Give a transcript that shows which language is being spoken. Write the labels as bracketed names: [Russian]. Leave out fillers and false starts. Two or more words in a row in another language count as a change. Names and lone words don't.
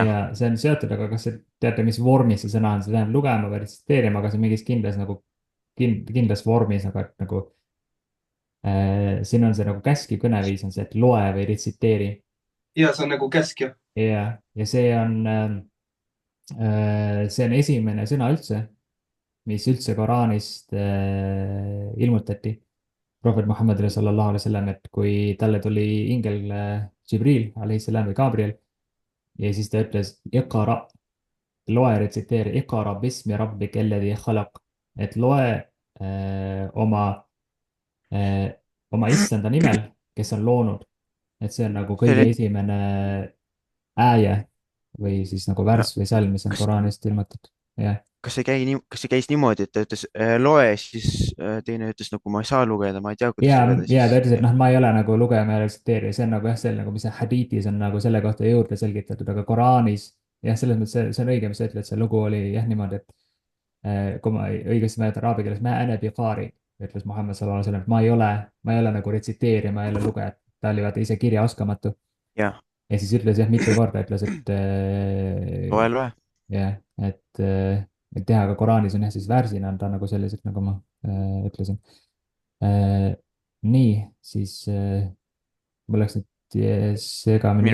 [Estonian] ja see on seotud, aga kas te teate, mis vormis see sõna on, see tähendab lugema või retsiteerima, aga see on mingis kindlas nagu kindlas vormis, aga et nagu siin on see nagu käskiv kõneviis on see, et loe või retsiteeri. ja see on nagu käsk jah . ja see on esimene sõna üldse, mis üldse Koraanist ilmutati prohvet Muhammadile [Arabic] صلى الله عليه وسلم, [Estonian] et kui talle tuli ingel Jibril alaihissalam või Gabriel ja siis ta ütles iqra, loe, retsiteeri, [Arabic] اقرأ باسم ربك الذي خلق, [Estonian] et loe oma issanda nimel, kes on loonud. et see on nagu kõige esimene ääje või siis nagu värss või salm, mis on Koraanist ilmutatud. jah. kas see käis niimoodi, et ta ütles loe, siis teine ütles nagu ma ei saa lugeda, ma ei tea, kuidas lugeda ja ta siis. ütles, et noh, ma ei ole nagu lugema ja retsiteerija, see on nagu jah, see nagu, mis hadiitis on nagu selle kohta juurde selgitatud, aga Koraanis jah, selles mõttes see on õige, mis sa ütled, see lugu oli jah niimoodi, et kui ma õigesti mäletan araabia keeles, [Arabic] ما أنا بقارئ, [Estonian] ütles Muhammad [Arabic] صلى الله عليه وسلم, [Estonian] et ma ei ole nagu retsiteerija, ma ei ole lugeja, ta oli vaata ise kirjaoskamatu. jah, ja siis ütles jah, mitu korda ütles, et loe . jah, et teha ka Koraanis on jah, siis värsina on ta nagu sellised, nagu ma ütlesin. nii, siis mul läks nüüd segamini.